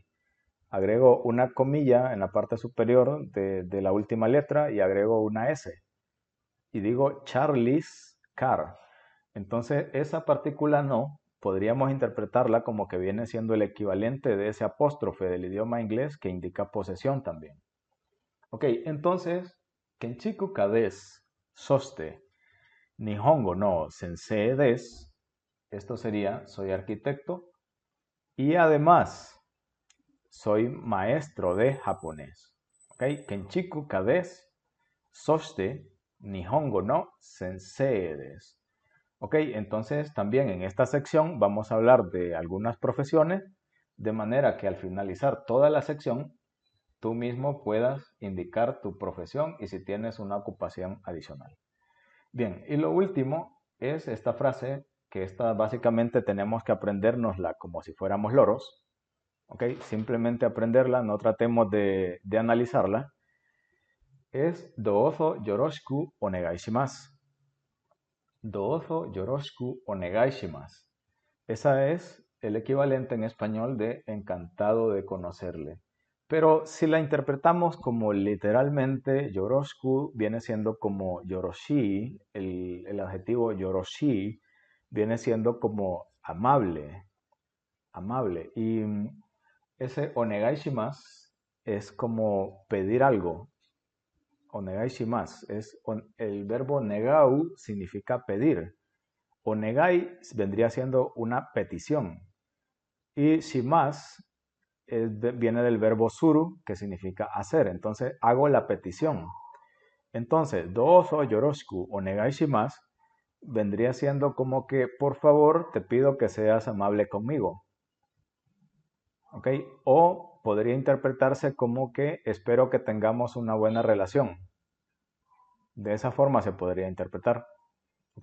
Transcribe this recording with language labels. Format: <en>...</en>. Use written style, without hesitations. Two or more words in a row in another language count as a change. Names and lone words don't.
<es>Agrego una comilla en la parte superior de la última letra y agrego una S. Y digo</es> <en>Charlie's car.</en> <es>Entonces, esa partícula no podríamos interpretarla como que viene siendo el equivalente de ese apóstrofe del idioma inglés que indica posesión también. Ok, entonces,</es> <ja>建築家です、そして、日本語の先生です,</ja> <es>esto sería, soy arquitecto y además soy maestro de japonés.</es> <ja>Ok, 建築家です、そして、日本語の先生です.</ja> <es>Ok, entonces también en esta sección vamos a hablar de algunas profesiones, de manera que al finalizar toda la sección, tú mismo puedas indicar tu profesión y si tienes una ocupación adicional. Bien, y lo último es esta frase, que esta básicamente tenemos que aprendérnosla como si fuéramos loros, ¿ok? Simplemente aprenderla, no tratemos de analizarla.</es> <ja>Es どうぞよろしくお願いします. どうぞよろしくお願いします.</ja> <es>Esa es el equivalente en español de encantado de conocerle. Pero si la interpretamos como literalmente, yoroshiku viene siendo como yoroshi, el adjetivo yoroshi viene siendo como amable, amable. Y ese</es> <ja>お願いします</ja> <es>es como pedir algo.</es> <ja>お願いします</ja> <es>es el verbo negau significa pedir. Onegai vendría siendo una petición. Y shimasu viene del verbo suru, que significa hacer. Entonces, hago la petición. Entonces,</es> <ja>どうぞよろしくお願いします</ja> <es>vendría siendo como que, por favor, te pido que seas amable conmigo. ¿Ok? O podría interpretarse como que espero que tengamos una buena relación. De esa forma se podría interpretar. ¿Ok?</es>